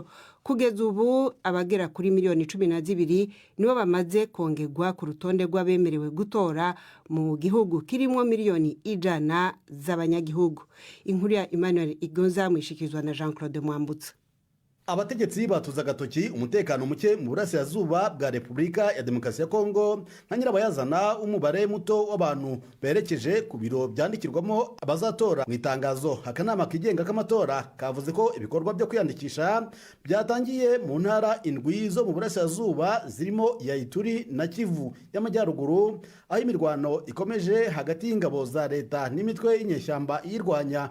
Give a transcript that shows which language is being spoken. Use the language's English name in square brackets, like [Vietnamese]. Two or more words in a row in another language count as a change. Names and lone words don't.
[Rundi] Kugeza ubu abagera kuri miliyoni 12 nibo bamaze kongerwa ku rutonde rw'abemerewe gutora mu gihugu kirimo miliyoni 100 z'abanyagihugu. Inkuru ya Emmanuel Igonza mwishikizwa na Jean-Claude Mwambutsa. Abategetsi batuza gatoki umutekano muke mu burasirazuba bwa Repubulika ya Demokarasi ya Kongo nka nyirabayazana umubare muto w'abantu berekeje ku biro byandikirwamo abazatora. Mu itangazo akanama kigenga k'amatora kavuze ko ibikorwa byo kwiyandikisha byatangiye mu ntara indwi zo mu burasirazuba zirimo ya Ituri na Kivu y'amajyaruguru, aho imirwano ikomeje hagati y'ingabo za leta n'imitwe y'inyeshyamba yirwanya.